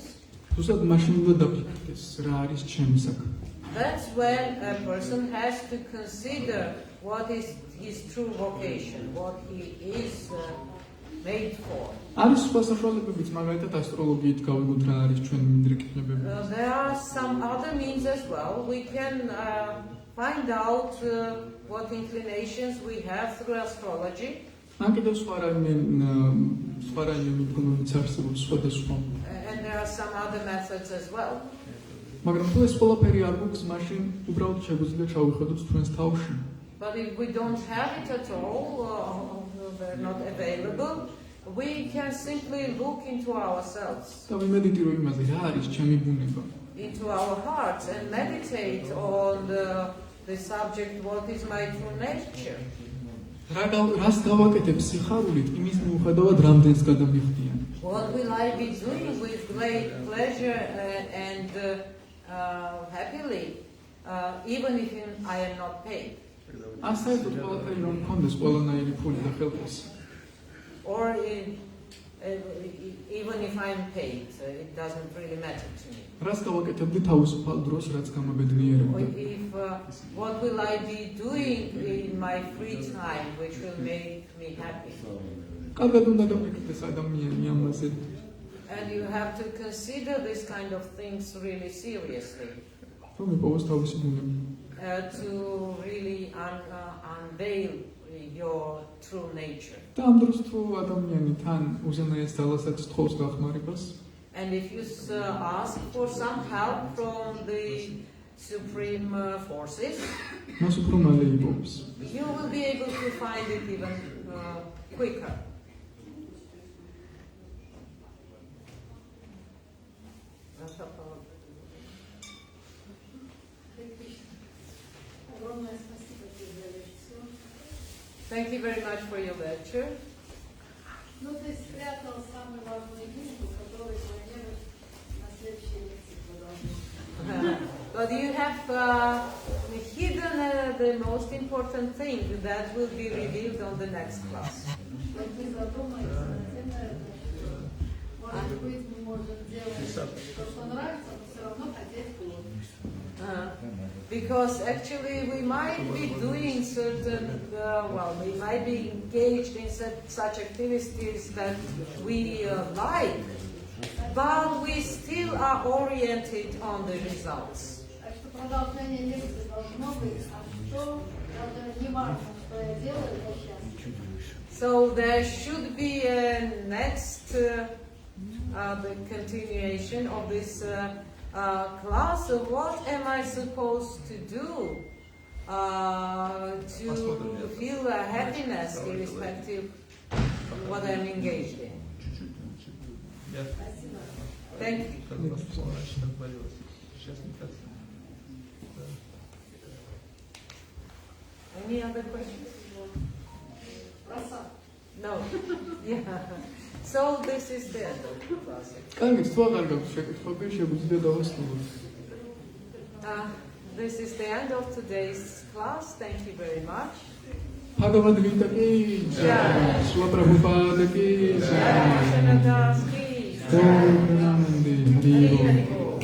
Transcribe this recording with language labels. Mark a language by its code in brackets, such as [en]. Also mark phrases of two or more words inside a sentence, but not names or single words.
[ka] თუმცა მაშინ უნდა დაფიქრდეს, რა არის ჩემი საქმე. [en] That's when a person has to consider what is his true vocation, what he is made for. [ka] არის სხვა საშუალებებიც, მაგალითად ასტროლოგიით გავიგოთ რა არის ჩვენი მინდვრეკებები. [en] There are some other means as well. We can find out what inclinations we have through astrology. [ka] ან კიდევ სხვა რაიმე მიდგომებიც არსებობს სხვადასხვა. [en] And there are some other methods as well. [ka] მაგრამ თუ ეს ყველაფერი არ გვაქვს, მაშინ უბრალოდ შეგვიძლია ჩავიხედოთ თქვენს თავში. [en] But if we don't have it at all, they're not available, we can simply look into ourselves, [ka] და ვიმედიტირო იმაზე, რა არის ჩემი ბუნება. [en] into our hearts, and meditate on the subject, what is my true nature. [ka] რას გავაკეთებ სიხარულით, იმის მიუხედავად რამდენს გადამიხდიან. [en] What will I be doing with great pleasure and happily, even if I am not paid? [ka] ან საერთოდ ყველაფერი რომ მქონდეს ყველანაირი ფული და ხელფასი. [en] Or even if I'm paid, it doesn't really matter to me. [ka] რას გავაკეთებდი თავისუფალ დროს, რაც [en] Or [ka] გამაბედნიერებდა. [en] if what will I be doing in my free time, which will make me happy? [ka] კარგად უნდა გაფიქრდეს ადამიანი ამაზე. [en] And you have to consider this kind of things really seriously, [ka] რომ იპოვოს თავისი ბუნება. [en] to really unveil your true nature. [ka] და ამ დროს თუ ადამიანი თან უზენაეს ძალასაც თხოვს დახმარებას, [en] And if you ask for some help from the supreme forces, [ka] მას უფრო მალე იპოვოს. [en] you will be able to find it even quicker. Thank you very much for your lecture. [ru] Ну, ты спрятал самую важную книгу, которую планируешь на следующей лекции продолжить. [en] But you have hidden the most important thing that will be revealed on the next class. [ru] Вот мы задумались над тем, наверное, что, может быть, мы можем делать то, что нравится, но все равно хотеть лучше. [en] Because actually we might be doing certain, we might be engaged in such activities that we like, but we still are oriented on the results. [ru] Так что продолжение лекции должно быть, а что, даже не важно, что я делаю, я счастлив. [en] So there should be a next the continuation of this class of what am I supposed to do to feel happiness irrespective of what I'm engaged in. Thank you. Any other questions? [ru] Роса. [en] No. Yeah. So this is the end of the class. [ka] კარგი, თუ აღარ გაქვს შეკითხვები, შეგვიძლია დავასრულოთ. [en] This is the end of today's class. Thank you very much. [hi] भगवद् गीता की जय, श्रील प्रभुपाद की जय, कृष्ण दास की ॐ प्रणमन्दि, हरि ॐ.